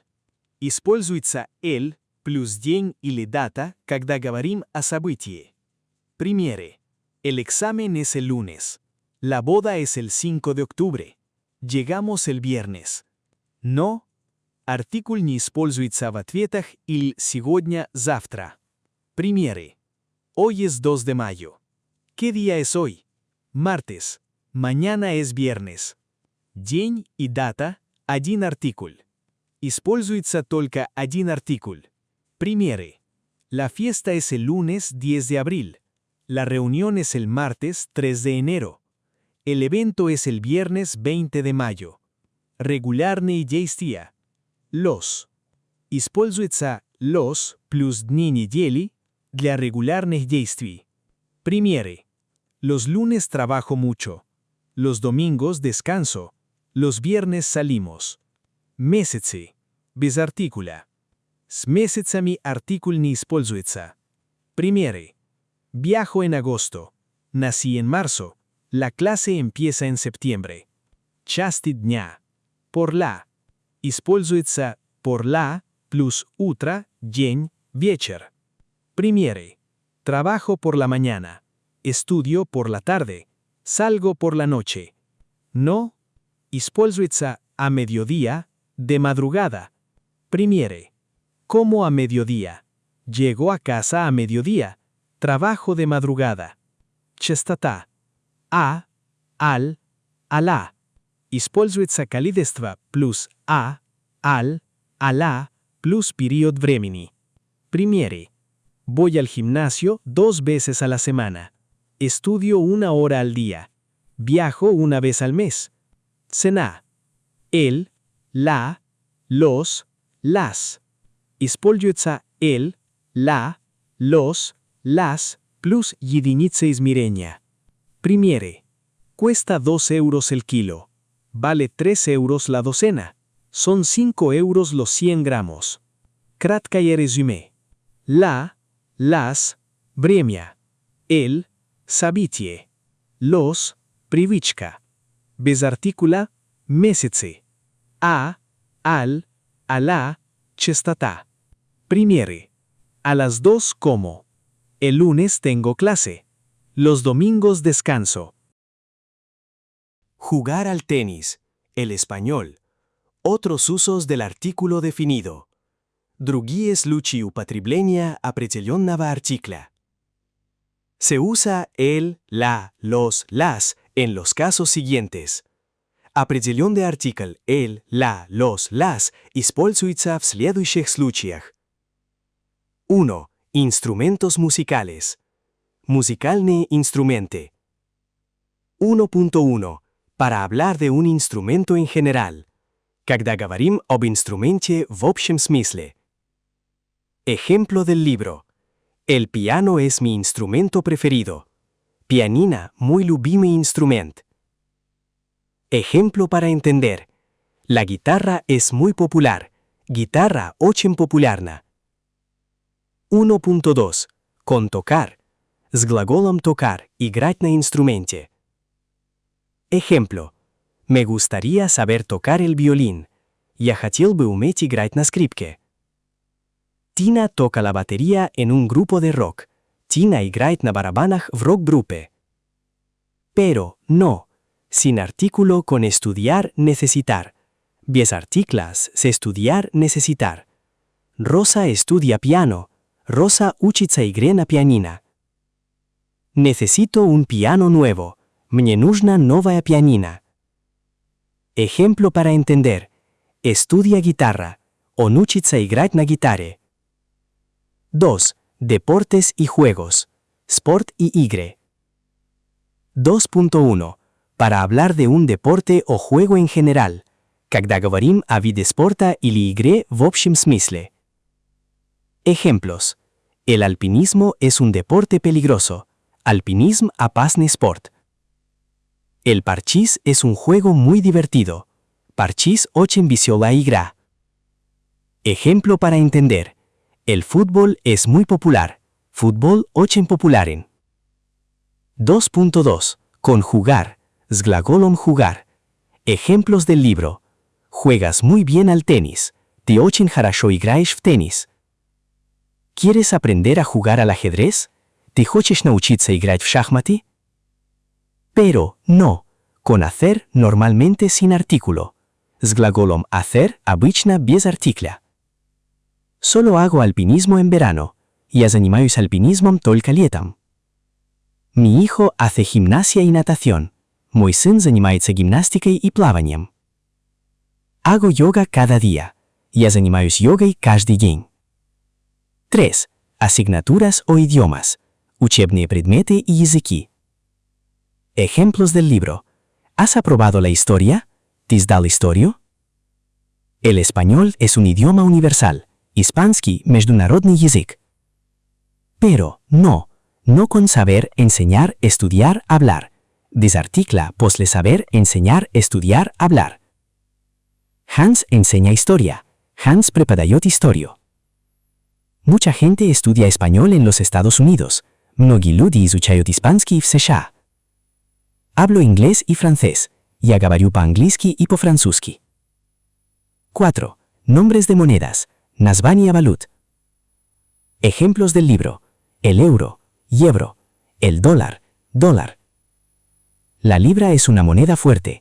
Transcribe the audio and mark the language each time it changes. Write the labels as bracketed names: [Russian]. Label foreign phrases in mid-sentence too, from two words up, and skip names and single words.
[Russian] Используется el плюс день или дата, когда говорим о событии. Примеры. [Spanish] El examen es el lunes. La boda es el 5 de octubre. Llegamos el viernes. [Russian] Но. Артикль не используется в ответах или сегодня, завтра. Примеры. [Spanish] Hoy es 2 de mayo. ¿Qué día es hoy? Martes. Mañana es viernes. [Russian] День и дата – один артикль. Используется только один артикль. Примеры. [Spanish] La fiesta es el lunes 10 de abril. La reunión es el martes 3 de enero. El evento es el viernes 20 de mayo. [Russian] Регулярные действия. Los. Используется los плюс дни недели для регулярных действий. Примеры. [Spanish] Los lunes trabajo mucho. Los domingos descanso. Los viernes salimos. [Russian] Месяцы. Без артикуля. С месяцами артикль не используется. Примеры. [Spanish] Viajo en agosto. Nací en marzo. La clase empieza en septiembre. [Russian] Части дня. [Spanish] Por la. [Russian] Используется [Spanish] por la [Russian] plus утро, день, вечер. Примеры. [Spanish] Trabajo por la mañana. Estudio por la tarde. Salgo por la noche. No. Используется a mediodía, de madrugada. Примеры. Como a mediodía. Llego a casa a mediodía. Trabajo de madrugada. Частота. A, al, [Russian] ala. Используется количество плюс [Spanish] a, al, ala, [Russian] plus период времени. Примеры. [Spanish] Voy al gimnasio 2 veces a la semana. Estudio 1 hora al día. Viajo 1 vez al mes. Cena. El, la, los, las. [Russian] Используется [Spanish] el, la, los, las, [Russian] plus единица измерения. Примеры. [Spanish] Cuesta 2 euros el kilo. Vale 3 euros la docena. Son 5 euros los 100 gramos. [Russian] Краткое резюме. [Spanish] La, las, [Russian] время. El, событие. Los, привычка. Без артикуля, месяцы. [Spanish] A, al, [Russian] ala, частота. Примеры. [Spanish] A las 2 como. El lunes tengo clase. Los domingos descanso. Jugar al tenis. El español. Otros usos del artículo definido. [Russian] Другие случаи употребления определенного артикля. [Spanish] Se usa el, la, los, las en los casos siguientes. [Russian] Определенный артикль [Spanish] el, la, los, las [Russian] используется в следующих случаях. 1. [Spanish] Instrumentos musicales. [Russian] Музыкальные инструменты. 1.1. [Spanish] Para hablar de un instrumento en general. [Russian] Когда говорим об инструменте в общем смысле. [Spanish] Ejemplo del libro. El piano es mi instrumento preferido. [Russian] Pianina, muy любимый инструмент. [Spanish] Ejemplo para entender. La guitarra es muy popular. [Russian] Guitarra очень популярна. 1.2. [Spanish] Con tocar. [Russian] С глаголом tocar, играть на инструменте. [Spanish] Ejemplo. Me gustaría saber tocar el violín. [Russian] Я хотел бы уметь играть на скрипке. [Spanish] Tina toca la batería en un grupo de rock. [Russian] Tina играет на барабанах в рок-группе. [Spanish] Pero, no. Sin artículo con estudiar, necesitar. [Russian] Без артикля с [Spanish] estudiar, necesitar. Rosa estudia piano. [Russian] Rosa учится игре на пианино. [Spanish] Necesito un piano nuevo. [Russian] Мне нужна новая пианино. [Spanish] Ejemplo para entender. Estudia guitarra. [Russian] Он учится играть на гитаре. 2. [Spanish] Deportes y juegos. [Russian] Sport y игры. 2.1. [Spanish] Para hablar de un deporte o juego en general. [Russian] Когда говорим о виде спорта или игре в общем смысле. [Spanish] Ejemplos. El alpinismo es un deporte peligroso. [Russian] Alpinism – опасный спорт. [Spanish] El parchís es un juego muy divertido. [Russian] Parchís – очень веселая игра. [Spanish] Ejemplo para entender. El fútbol es muy popular. [Russian] Fútbol – очень популярен. 2.2. Conjugar. С глаголом jugar. [Spanish] Ejemplos del libro. Juegas muy bien al tenis. [Russian] Ты очень хорошо играешь в теннис. [Spanish] ¿Quieres aprender a jugar al ajedrez? [Russian] ¿Ты хочешь научиться играть в шахматы? [Spanish] Pero, no. Con hacer normalmente sin artículo. [Russian] С глаголом hacer обычно без артикля. [Spanish] Solo hago alpinismo en verano. [Russian] Я занимаюсь альпинизмом только летом. [Spanish] Mi hijo hace gimnasia y natación. [Russian] Мой сын занимается гимнастикой и плаванием. [Spanish] Hago yoga cada día. [Russian] Я занимаюсь йогой каждый день. 3. [Spanish] Asignaturas o idiomas. [Russian] Учебные предметы и языки. [Spanish] Ejemplos del libro. ¿Has aprobado la historia? [Russian] ¿Ты сдал историю? [Spanish] El español es un idioma universal. [Russian] Испанский – международный язык. [Spanish] Pero, no. No con saber, enseñar, estudiar, hablar. [Russian] Desarticla после [Spanish] saber, enseñar, estudiar, hablar. Hans enseña historia. [Russian] Hans преподает историю. [Spanish] Mucha gente estudia español en los Estados Unidos. [Russian] Многие люди изучают испанский в США. [Spanish] Hablo inglés y francés. [Russian] Я говорю по-английски и по-французски. 4. [Spanish] Nombres de monedas. [Russian] Названия валют. [Spanish] Ejemplos del libro. El euro, евро. El dólar, dólar. La libra es una moneda fuerte.